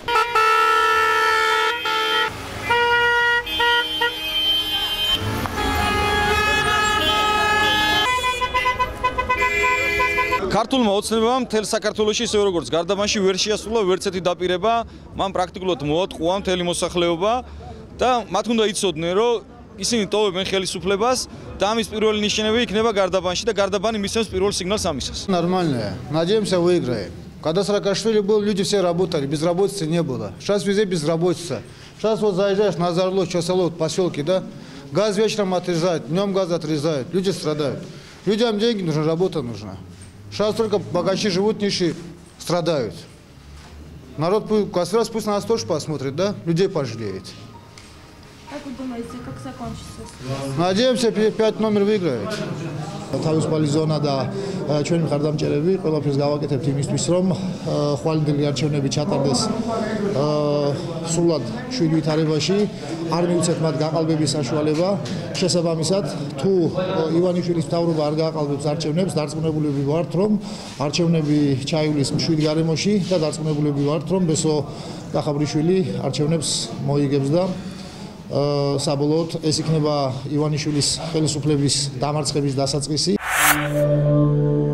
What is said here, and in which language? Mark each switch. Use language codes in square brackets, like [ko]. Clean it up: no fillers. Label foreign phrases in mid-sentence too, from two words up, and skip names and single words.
[ka] ქართულმა ოცნებამ მთელ საქართველოში ისე როგორც გარდაბანში ვერ შეასრულა ვერც ერთი დაპირება, მან პრაქტიკულად მოატყუა მთელი მოსახლეობა და მათ უნდა იცოდნენ, რომ ისინი ტოვებენ ხელისუფლებას და ამის პირველი ნიშნები იქნება გარდაბანში და гарდабани მისცემს პირველ сигналს ამისას. [ru] Нормально. Надеемся, выиграем. Когда Саакашвили был, люди все работали, безработицы не было. Сейчас везде безработица. Сейчас вот заезжаешь на Озорло, Часолот, поселки, да? Газ вечером отрезают, днем газ отрезают, люди страдают. Людям деньги нужны, работа нужна. Сейчас только богачи живут, нищие страдают. Народ пусть нас тоже посмотрит, да? Людей пожалеет. Как вы думаете, как закончится? Надеемся, 5 номер выиграет. [ka] თავისუფალი ზონა და ჩვენი მხარდამჭერები ყველაფერს გავაკეთებთ იმისთვის, რომ ხვალინდელი არჩევნები ჩატარდეს სრულად 7 ვითარებაში, არ მივუცეთ მათ გაყალბების საშუალება. შესაბამისად, თუ ივანიშვილის მთავრობა არ გააყალბებს არჩევნებს, დარწმუნებულები ვართ, რომ არჩევნები ჩაივლის მშვიდ გარემოში და დარწმუნებულები ვართ, რომ ბესო ახაბრიშვილი არჩევნებს მოიგებს და საბოლოოდ ეს იქნება ივანიშვილის ხელისუფლების დამარცხების დასაწყისი.